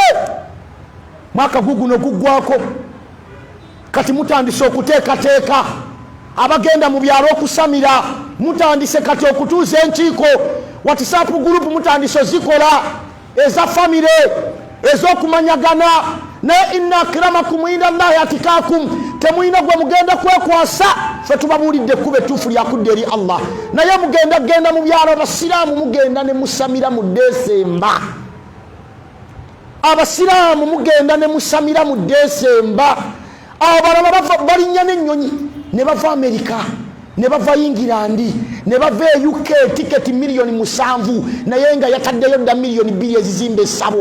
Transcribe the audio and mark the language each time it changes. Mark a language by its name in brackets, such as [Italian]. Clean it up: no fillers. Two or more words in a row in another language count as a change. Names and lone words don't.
[Ganda] Mwaka guguno guggwako kati mutandise okuteekateeka abagenda mu byalo okusamira, mutandise kati okutuuza enkiiko. WhatsApp group mutandise zikola eza famire ez'okumanyagana. Naye [Arabic] إن أكرمكم عند الله أتقاكم [Ganda] temuyina gwe mugenda kwekwasa. Ffe tubabuulidde ekkubo ettuufu lyakudda eri Allah. Naye genda mu byalo abasiraamu mugenda ne musamira mu Desemba. Abasiraamu mugenda ne musamira mu Desemba. Abalala balinnya n'ennyonyi ne bava Amerika, ne bava England, ne bava UK tiketi milioni 7 naye nga yataddeyo dda milioni 2 ezizimba essabo.